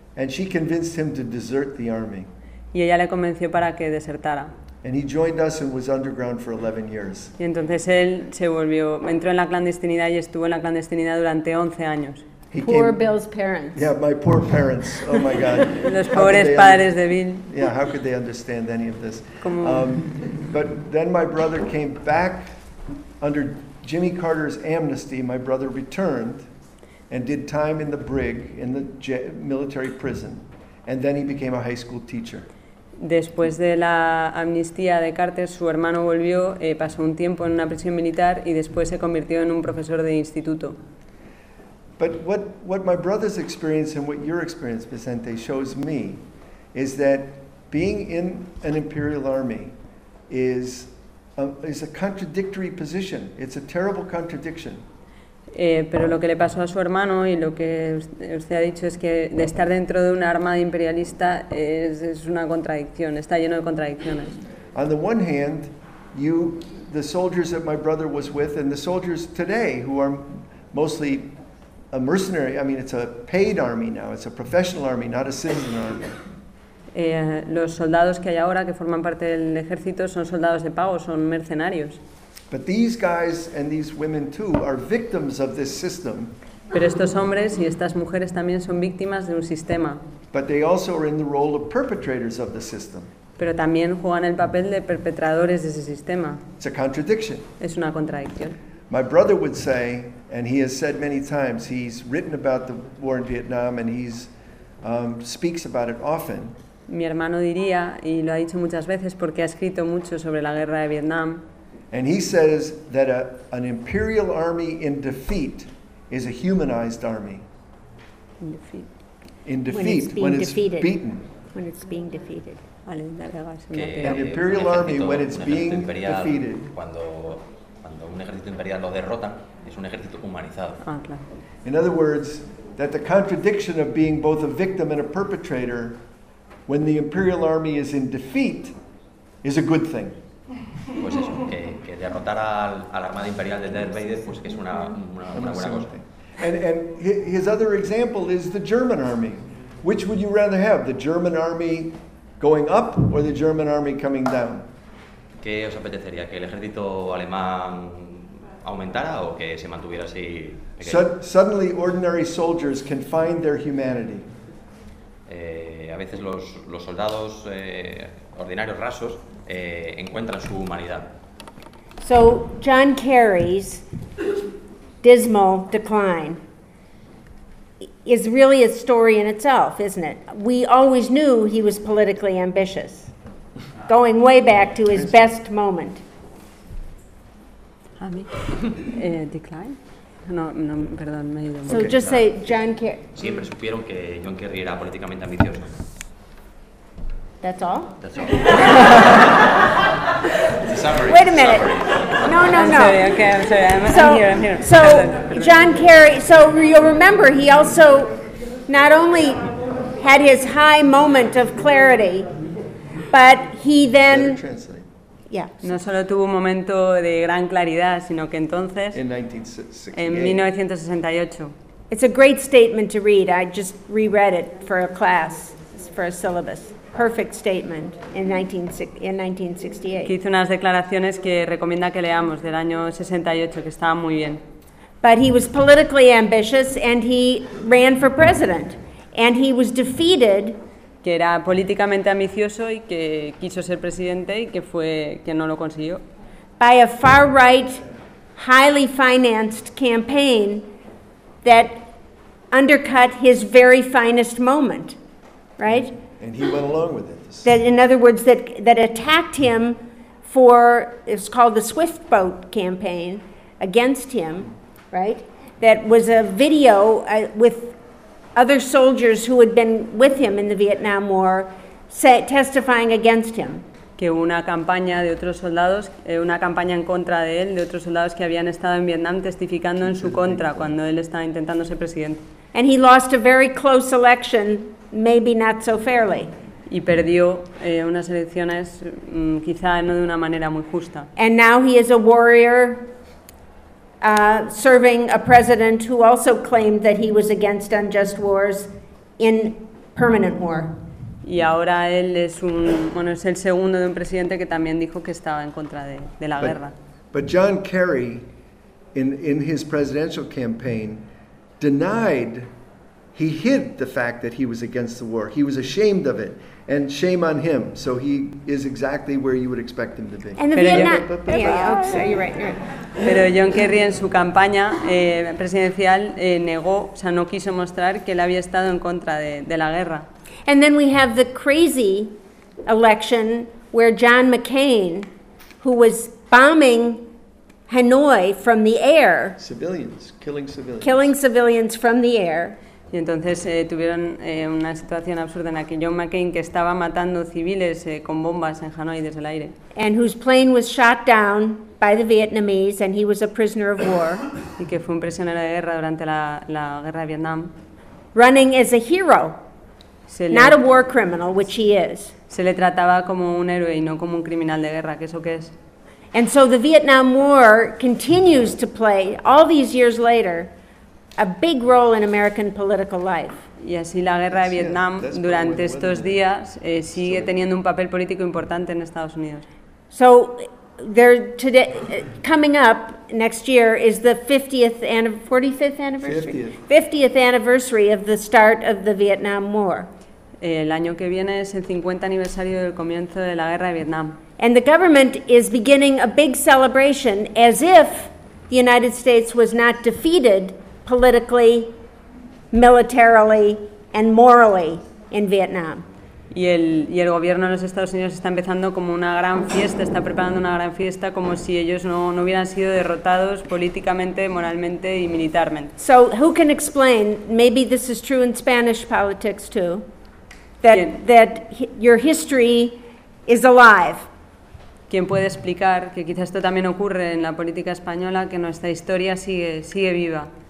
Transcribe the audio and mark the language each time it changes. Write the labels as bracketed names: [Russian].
[English] And she convinced him to desert the army. [Spanish] Y ella le convenció para que desertara. [English] And he joined us and was underground for 11 years. [Spanish] Y entonces él se volvió, entró en la clandestinidad y estuvo en la clandestinidad durante 11 años. [English] Bill's parents. Yeah, my poor parents. Oh my God. [Spanish] Los pobres padres de Bill. [English] Yeah, how could they understand any of this? But then my brother came back under Jimmy Carter's amnesty. My brother returned and did time in the brig in the military prison, and then he became a high school teacher. [Spanish] Después de la amnistía de Carter, su hermano volvió, pasó un tiempo en una prisión militar y después se convirtió en un profesor de instituto. [English] But what my brother's experience and what your experience, Vicente, shows me is that being in an imperial army is a contradictory position. It's a terrible contradiction. [Spanish] Pero lo que le pasó a su hermano y lo que usted ha dicho es que de estar dentro de una armada imperialista es una contradicción, está lleno de contradicciones. [English] On the one hand, the soldiers that my brother was with and the soldiers today who are mostly a mercenary, I mean it's a paid army now, it's a professional army, not a citizen army. [Spanish] Los soldados que hay ahora que forman parte del ejército son soldados de pago, son mercenarios. [English] But these guys and these women too are victims of this system. [Spanish] Pero estos hombres y estas mujeres también son víctimas de un sistema. [English] But they also are in the role of perpetrators of the system. [Spanish] Pero también juegan el papel de perpetradores de ese sistema. [English] It's a contradiction. [Spanish] Es una contradicción. [English] My brother would say, and he has said many times, he's written about the war in Vietnam and he's speaks about it often. [Spanish] Mi hermano diría, y lo ha dicho muchas veces porque ha escrito mucho sobre la guerra de Vietnam. [English] And he says that an imperial army in defeat is a humanized army. In defeat. In defeat, when it's defeated. Beaten. When it's being defeated. An imperial army, when it's being defeated, [Spanish] cuando un ejército imperial lo derrota, es un ejército humanizado. Ah, claro. [English] In other words, that the contradiction of being both a victim and a perpetrator, when the imperial army is in defeat, is a good thing. [Spanish] Pues eso, que derrotar al armada imperial de Darth Vader, pues que es una buena cosa. [English] And his other example is the German army. Which would you rather have, the German army going up or the German army coming down? [Spanish] ¿Qué os apetecería, que el ejército alemán aumentara o que se mantuviera así? [English] Suddenly, ordinary soldiers can find their humanity. [Spanish] A veces los soldados ordinarios rasos encuentran su humanidad. [English] So John Kerry's dismal decline is really a story in itself, isn't it? We always knew he was politically ambitious, going way back to his best moment. [Spanish] Decline? No, perdón, me he ido. [English] So just say John Kerry. [Spanish] Siempre supieron que John Kerry era políticamente ambicioso. [English] That's all? That's all. Wait a minute. No. I'm here. So John Kerry, so you'll remember he also not only had his high moment of clarity, but he then... [Spanish] No solo tuvo un momento de gran claridad, sino que entonces... [English] En 1968. It's a great statement to read. I just reread it for a class, for a syllabus. Perfect statement in 1968. [Spanish] Que hizo unas declaraciones que recomienda que leamos del año 68, que estaban muy bien. [English] But he was politically ambitious and he ran for president. And he was defeated. [Spanish] Que era políticamente ambicioso y que quiso ser presidente y que no lo consiguió. [English] By a far right, highly financed campaign that undercut his very finest moment, right? And he went along with it. That, in other words, that attacked him for, it's called the Swift Boat campaign against him, right? That was a video with other soldiers who had been with him in the Vietnam War testifying against him. [Spanish] Que una campaña de otros soldados, una campaña en contra de él, de otros soldados que habían estado en Vietnam testificando en su contra cuando él estaba intentando ser presidente. [English] And he lost a very close election, maybe not so fairly. [Spanish] Y perdió unas elecciones quizá no de una manera muy justa. [English] And now he is a warrior serving a president who also claimed that he was against unjust wars in permanent war. [Spanish] Y ahora él es un bueno, es el segundo de un presidente que también dijo que estaba en contra de la guerra. [English] But John Kerry in his presidential campaign denied. He hid the fact that he was against the war. He was ashamed of it, and shame on him. So he is exactly where you would expect him to be. And the Vietnam. Yeah, oh, sorry, you're right. [Spanish] Pero John Kerry en su campaña presidencial negó, o sea, no quiso mostrar que él había estado en contra de la guerra. [English] And then we have the crazy election where John McCain, who was bombing Hanoi from the air, killing civilians from the air. [Spanish] Y entonces tuvieron una situación absurda en la que John McCain, que estaba matando civiles con bombas en Hanoi desde el aire. [English] And whose plane was shot down by the Vietnamese and he was a prisoner of war. [Spanish] Y que fue un prisionero de guerra durante la guerra de Vietnam. [English] Running as a hero, not a war criminal, which he is. [Spanish] Se le trataba como un héroe y no como un criminal de guerra, que eso que es. [English] And so the Vietnam War continues to play, all these years later, a big role in American political life. [Spanish] Y así la guerra de Vietnam durante estos días sigue teniendo un papel político importante en Estados Unidos. [English] So there today coming up next year is the 50th anniversary of the start of the Vietnam War. [Spanish] El año que viene es el 50 aniversario del comienzo de la guerra de Vietnam. [English] And the government is beginning a big celebration as if the United States was not defeated politically, militarily, and morally in Vietnam. [Spanish] Y el gobierno de los Estados Unidos está empezando como una gran fiesta, está preparando una gran fiesta como si ellos no hubieran sido derrotados políticamente, moralmente y militarmente. [English] So who can explain? Maybe this is true in Spanish politics too. that your history is alive. [Spanish] ¿Quién puede explicar que quizás esto también ocurre en la política española, que nuestra historia sigue viva?